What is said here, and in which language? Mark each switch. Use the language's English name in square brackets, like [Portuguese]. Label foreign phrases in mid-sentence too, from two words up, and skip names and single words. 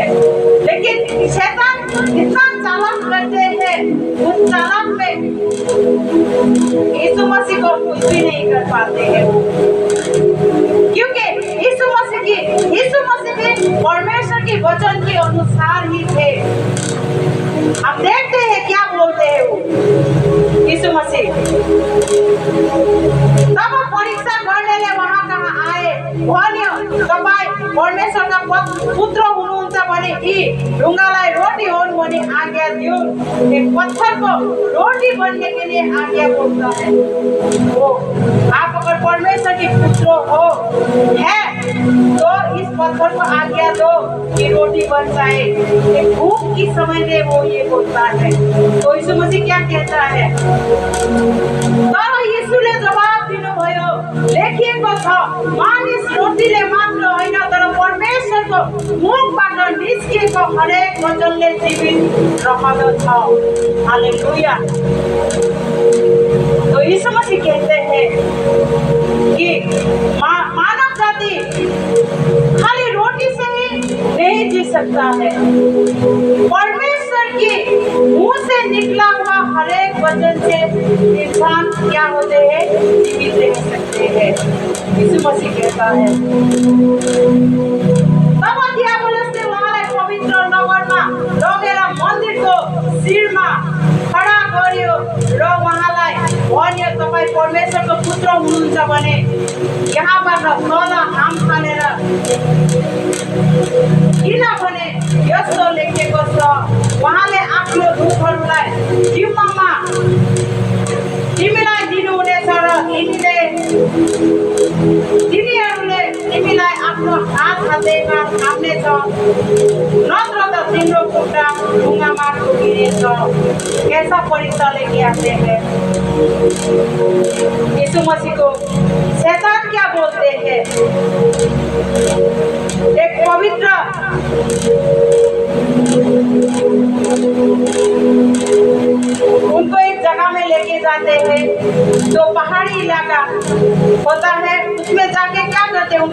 [Hindi] लेकिन शैतान इतना चालाक करते हैं, उस चालाक में यीशु मसीह को कुछ भी नहीं कर पाते हैं, क्योंकि यीशु मसीह भी परमेश्वर के वचन के अनुसार ही थे। अब देखते हैं क्या बोलते हैं वो यीशु मसीह। तब वो परीक्षा करने ले वहां कहाँ आए, [Nepali] परमेश्वर का पुत्र हुनुहुन्छ भने यी ढुङ्गालाई रोटी होन् भने आज्ञा दियो। [Hindi] एक पत्थर को रोटी बनने के लिए आज्ञा बोलता है। वो आप अगर परमेश्वर के पुत्र हो है तो इस पत्थर को आज्ञा दो कि रोटी बन जाए। एक भूख की समय में वो ये बोलता है। तो यीशु मसीह क्या कहता है? [Nepali] तर यीशुले जवाब दिनुभयो, लेखिएको छ, मानिस रोटीले मात्र होइन तर परमेश्वरको मुखबाट निस्किएको हरेक वचनले जीवित रहँदछ। हालेलुया। [Hindi] तो यीशु मसीह कहते हैं कि मानव जाति खाली रोटी से ही नहीं जी सकता है, परमेश्वर के मुंह से निकला हुआ हरेक वचन से इंसान क्या होते हैं? जीवित रह सकते हैं। यीशु मसीह कहता है। [Nepali] तब दियाबलसले उहाँलाई पवित्र नगरमा लगेर मन्दिरको शिरमा खडा गर्यो र उहाँलाई भन्यो, तपाईँ परमेश्वरको पुत्र हुनुहुन्छ भने यहाँबाट तल हाम फालेर, किनभने यस्तो लेखेको छ, उहाँले आफ्नो दूतहरूलाई जिम्मामा तिमीलाई दिनुहुनेछ र तिनीहरूले तिमीलाई आफ्नो हात हातेमा थाम्नेछ, नत्र त तिम्रो खुट्टा ढुङ्गामा ठोकिनेछ। [Hindi] कैसा परीक्षा लेके आते हैं यीशु मसीह को। शैतान क्या बोलते हैं? एक पवित्र उनको एक जगह में लेके जाते हैं, तो पहाड़ी इलाका होता है, उसमें जाके क्या करते हैं?